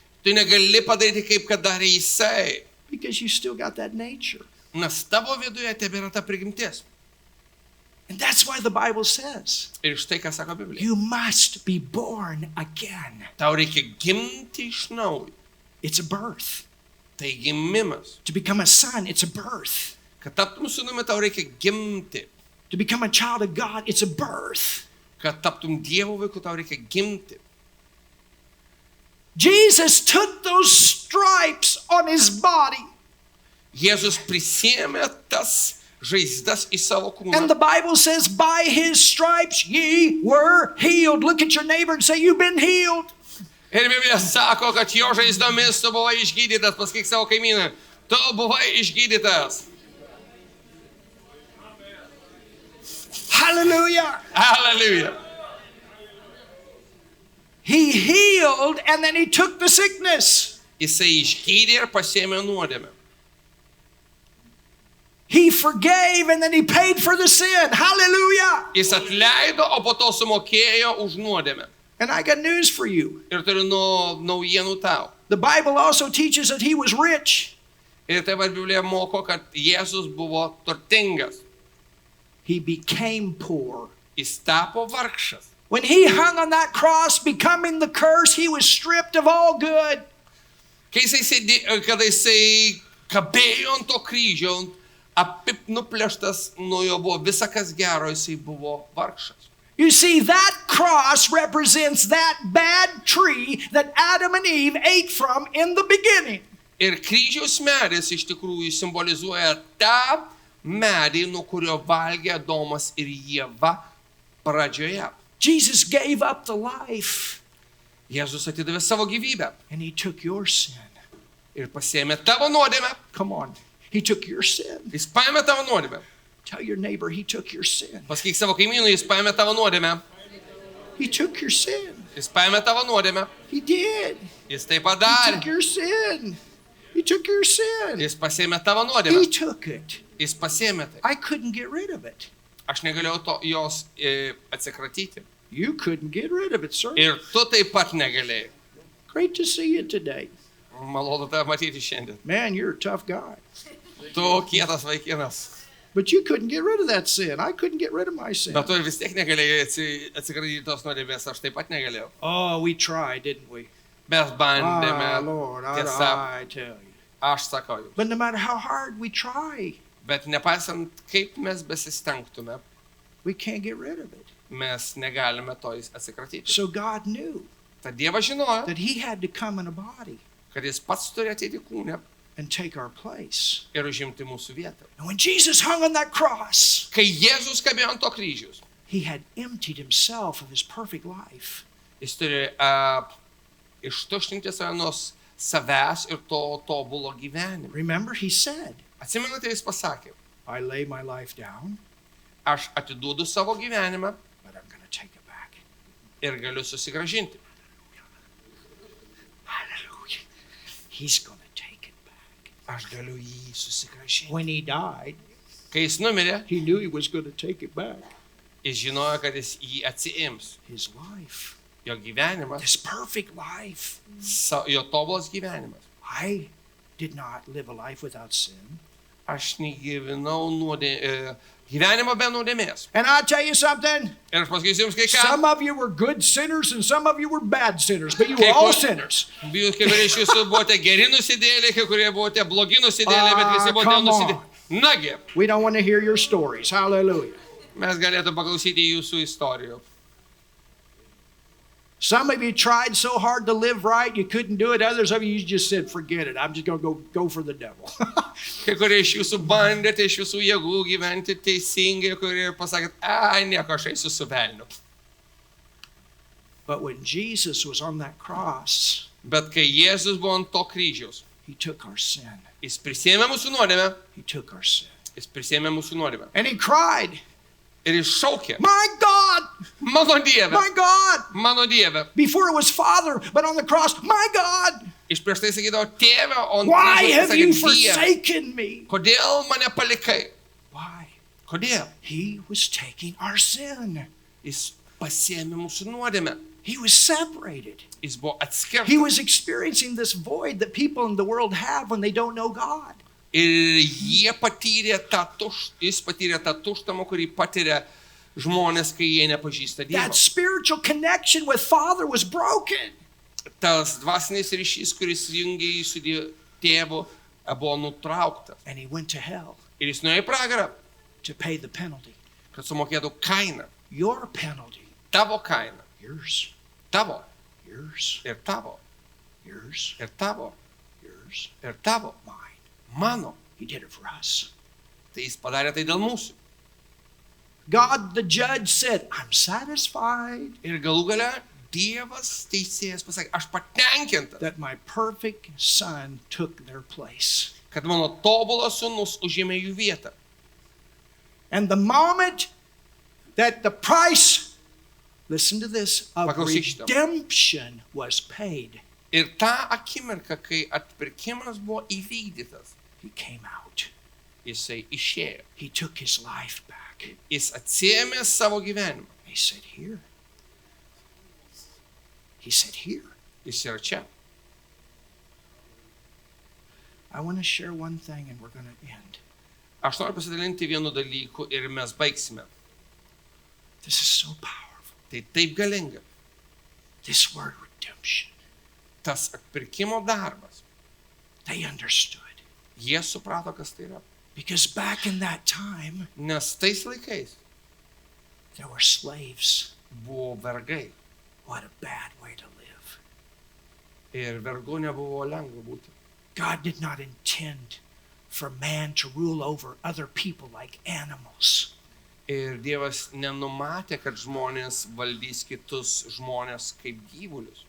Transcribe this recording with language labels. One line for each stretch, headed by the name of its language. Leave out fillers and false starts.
Lithuanian: Tu negali padaryti, kaip kad darė jisai.
English: because you still got that nature.
Lithuanian: Nes tavo viduje tebėra ta prigimtis.
English: And that's why the Bible says,
Lithuanian: Ir štai ką sako Biblija.
English: you must be born again.
Lithuanian: Tau reikia gimti iš naujo.
English: It's a birth.
Lithuanian: Tai gimimas.
English: To become a son, it's a birth.
Lithuanian: Kad taptum sūnumi, tau reikia gimti.
English: To become a child of God, it's a birth.
Lithuanian: Kad taptum Dievo vaiku, tau reikia gimti.
English: Jesus took those stripes on his body.
Lithuanian: Jėzus prisėmė tas žaizdas į savo kūną.
English: And the Bible says, by his stripes ye were healed. Look at your neighbor and say, you've been healed.
Lithuanian: Ir Biblija sako, kad jo žaizdomis tu buvai išgydytas. Pasakyk savo kaimynui, tu buvai išgydytas.
English: Hallelujah. Hallelujah. He healed and then he took the sickness.
Lithuanian: Jisai išgydė ir pasėmė nuodėmę.
English: He forgave and then he paid for the sin. Hallelujah.
Lithuanian: Jis atleido, o po to sumokėjo už nuodėmę.
English: And I got news for you.
Lithuanian: Ir turiu naujienų tau.
English: The Bible also teaches that he was rich.
Lithuanian: Ir taip pat Biblija moko, kad Jėzus buvo turtingas.
English: He became poor.
Lithuanian: Jis tapo vargšas.
English: When he hung on that cross, becoming the curse, he was stripped of all good.
Lithuanian: Kai kada jisai kabėjo ant to kryžiaus, nuplėštas nuo jo buvo visa kas gero, jisai buvo vargšas.
English: You see, that cross represents that bad tree that Adam and Eve ate from in the beginning.
Lithuanian: Ir kryžiaus medis iš tikrųjų simbolizuoja tą medį, nuo kurio valgė Adomas ir Ieva pradžioje.
English: Jesus gave up the life,
Lithuanian: Jėzus atidavė savo gyvybę
English: and he took your sin.
Lithuanian: ir pasiėmė tavo nuodėmę.
English: Come on. He took your sin.
Lithuanian: Jis paėmė tavo nuodėmę.
English: Tell your neighbor he took your sin.
Lithuanian: Pasakyk savo kaimynui, jis paėmė tavo nuodėmę.
English: He took your sin.
Lithuanian: Jis paėmė tavo nuodėmę.
English: He did.
Lithuanian: Jis tai
English: He
Lithuanian: padarė.
English: took your sin. He took your sin.
Lithuanian: Jis pasiėmė tavo
English: He
Lithuanian: nuodėmę.
English: took it.
Lithuanian: Jis pasiėmė tai.
English: I couldn't get rid of it.
Lithuanian: Aš negalėjau jos atsikratyti.
English: You couldn't get rid of it, sir.
Lithuanian: Ir tu taip pat negalėjai.
English: Great to see you today.
Lithuanian: Malonu tave matyti šiandien.
English: Man, you're a tough guy.
Lithuanian: Tu kietas vaikinas.
English: But you couldn't get rid of that sin. I couldn't get rid of my sin.
Lithuanian: Bet tu vis tiek negalėjai atsikratyti tos nuodėmės, aš taip pat negalėjau.
English: Oh, we tried, didn't we?
Lithuanian: Mes bandėme,
English: Lord,
Lithuanian: tiesa,
English: I tell you.
Lithuanian: aš sakau jums.
English: But no matter how hard we try,
Lithuanian: Bet nepaisant, kaip mes besistengtume,
English: we can't get rid of it.
Lithuanian: mes negalime to atsikratyti.
English: So God knew
Lithuanian: Tad Dievas žinojo,
English: that he had to come in a body
Lithuanian: kad jis pats turi ateiti kūne
English: and take our place.
Lithuanian: ir užimti mūsų vietą.
English: And when Jesus hung on that cross,
Lithuanian: Kai Jėzus kabėjo ant to kryžiaus,
English: he had emptied himself of his perfect life.
Lithuanian: jis turi ištuštinti save nuo savęs ir to tobulo gyvenimo.
English: Remember, he said,
Lithuanian: Atsimenate, jis pasakė,
English: I lay my life down,
Lithuanian: aš atiduodu savo gyvenimą
English: but I'm going to take it back.
Lithuanian: ir galiu susigražinti.
English: Hallelujah. He's going to take it back.
Lithuanian: Aš galiu jį susigražinti.
English: When he died,
Lithuanian: Kai jis numirė,
English: he knew he was going to take it back.
Lithuanian: jis žinojo, kad jis jį atsiims.
English: His life,
Lithuanian: Jo gyvenimas,
English: this perfect life.
Lithuanian: jo tobulas gyvenimas.
English: I did not live a life without sin.
Lithuanian: Aš negyvenau gyvenimą be nuodėmės.
English: And I'll tell you something,
Lithuanian: Ir aš pasakysiu jums kai ką.
English: some of you were good sinners and some of you were bad sinners, but you were
Lithuanian: Kai
English: all
Lithuanian: kur-
English: sinners.
Lithuanian: Jūs kai kurie iš jūsų buvote geri nusidėliai, kai kurie buvote blogi nusidėliai, bet visi buvote
English: come on.
Lithuanian: nusidėliai. Nagi,
English: We don't want to hear your stories. Hallelujah.
Lithuanian: mes galėtume paklausyti jūsų istorijų.
English: Some of you tried so hard to live right, you couldn't do it. Others of you just said, forget it. I'm just going to go for the devil.
Lithuanian: Kai kurie iš jūsų bandėte iš visų jėgų gyventi teisingai, kurie pasakėt, ai, nieko, aš eisiu su velniu.
English: But when Jesus was on that cross,
Lithuanian: Bet kai Jėzus buvo ant to kryžiaus,
English: he took our sin.
Lithuanian: jis prisėmė mūsų nuodėmę,
English: He took our sin.
Lithuanian: jis prisėmė mūsų nuodėmę.
English: And he cried,
Lithuanian: Ir jis šaukė,
English: my God,
Lithuanian: mano Dieve,
English: my God.
Lithuanian: mano Dieve.
English: Before it was Father, but on the cross, my God,
Lithuanian: Iš prieš tai sakydavo, tėve, o ant
English: why
Lithuanian: kryžiaus
English: have you
Lithuanian: pasakė, Dieve,
English: forsaken me?
Lithuanian: kodėl mane palikai?
English: Why?
Lithuanian: Kodėl?
English: He was taking our sin.
Lithuanian: Jis pasiėmė mūsų nuodėmę.
English: He was separated.
Lithuanian: Jis buvo atskirtas.
English: He was experiencing this void that people in the world have when they don't know God.
Lithuanian: Ir jis patyrė tą tuštumą, kurį patiria žmonės, kai jie nepažįsta Dievo.
English: That spiritual connection with Father was broken.
Lithuanian: Tas dvasinis ryšys, kuris jungia jį su tėvu, buvo nutrauktas.
English: And he went to hell
Lithuanian: Ir jis nuėjo į pragarą,
English: to pay the penalty.
Lithuanian: kad sumokėtų kainą.
English: Your penalty.
Lithuanian: Tavo kainą.
English: Yours.
Lithuanian: Tavo.
English: Yours.
Lithuanian: Ir tavo.
English: Yours.
Lithuanian: Ir tavo.
English: Yours.
Lithuanian: Ir tavo.
English: Mine.
Lithuanian: Mano.
English: He did it for us.
Lithuanian: Tai jis padarė tai dėl mūsų.
English: God, the judge, said, I'm satisfied
Lithuanian: Ir galų gale Dievas teisėjas pasakė, aš patenkintas,
English: that my perfect son took their place.
Lithuanian: kad mano tobulas sūnus užėmė jų vietą.
English: And the moment that the price, listen to this, of
Lithuanian: Paklausyk šito.
English: redemption was paid,
Lithuanian: Ir tą akimirką, kai atpirkimas buvo įvykdytas,
English: he came out.
Lithuanian: jisai išėjo.
English: He took his life back.
Lithuanian: Jis atsiėmė savo gyvenimą.
English: He said, here. He said, here.
Lithuanian: Jis yra čia.
English: I want to share one thing and we're going to end.
Lithuanian: Aš noriu pasidalinti vienu dalyku ir mes baigsime.
English: This is so powerful.
Lithuanian: Tai taip galinga.
English: This word redemption.
Lithuanian: Tas atpirkimo darbas.
English: They understood.
Lithuanian: Jie suprato, kas tai yra.
English: Because back in that time,
Lithuanian: Nes tais laikais
English: There were slaves.
Lithuanian: buvo vergai.
English: What a bad way to live.
Lithuanian: Ir vergu nebuvo lengva būti.
English: God did not intend for man to rule over other people like animals.
Lithuanian: Ir Dievas nenumatė, kad žmonės valdys kitus žmonės kaip gyvulius.